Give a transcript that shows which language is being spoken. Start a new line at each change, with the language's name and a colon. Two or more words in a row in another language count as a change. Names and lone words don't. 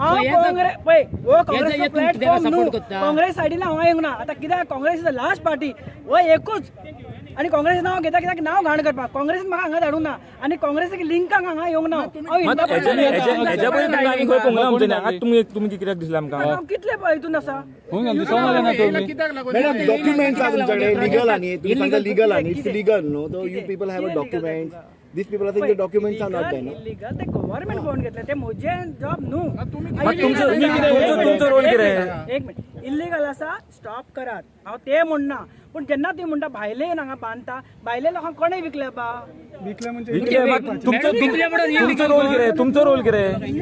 Konkani: म्हणून काँग्रेस सायडीन हांव येवंक ना आतां कित्याक काँग्रेस
English: is the last party
Konkani: वो एकूच आणि काँग्रेस नाव घेता कित्याक नाव घाण करपाक काँग्रेसीन म्हाका हांगा धाडूंक ना आणि काँग्रेसीक लिंकांक हांगा येवंक ना तुम्ही कित्याक दिसला आमकां कितले हितून आसा
English: documents are
Marathi: तुमच्याकडे लीगल आणि तुम्ही सांगता लीगल आणि
English: it's legal no so you people have a documents these people are saying the documents are not there no
Konkani: illegal ते गव्हर्नमेंट कोण घेतले ते म्हजे जॉब न्हू तुमचो रोल कितें एक मिनिट इल्लीगल आसा स्टॉप करात हांव ते म्हणना पण जेन्ना तुम्ही म्हणटा भायले हांगा बांदता भायले लोकांक कोणे विकले बा विकले म्हणजे तुमचो रोल कितें